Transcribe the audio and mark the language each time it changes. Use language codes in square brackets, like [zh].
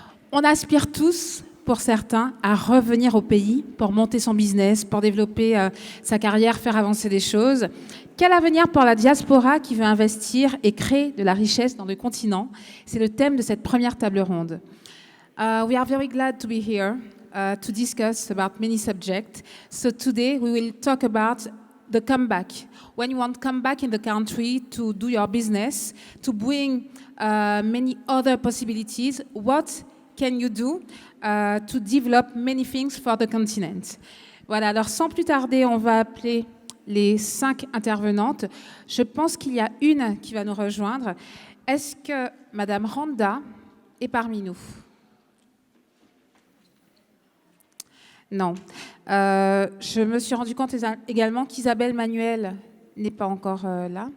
[fr] On aspire tous, pour certains, à revenir au pays pour monter son business, pour développer sa carrière, faire avancer des choses. Quel avenir pour la diaspora qui veut investir et créer de la richesse dans le continent? C'est le thème de cette première table ronde. [en] We are very glad to be here to discuss about many subjects. So today we will talk about the comeback. When you want to come back in the country to do your business, to bring many other possibilities, what can you do to develop many things for the continent? [fr] Voilà, alors sans plus tarder, on va appeler les 5 intervenantes. Je pense qu'il y a une qui va nous rejoindre. Est-ce que Madame Randa est parmi nous? Non. Je me suis rendu compte également qu'Isabelle Manuel n'est pas encore là.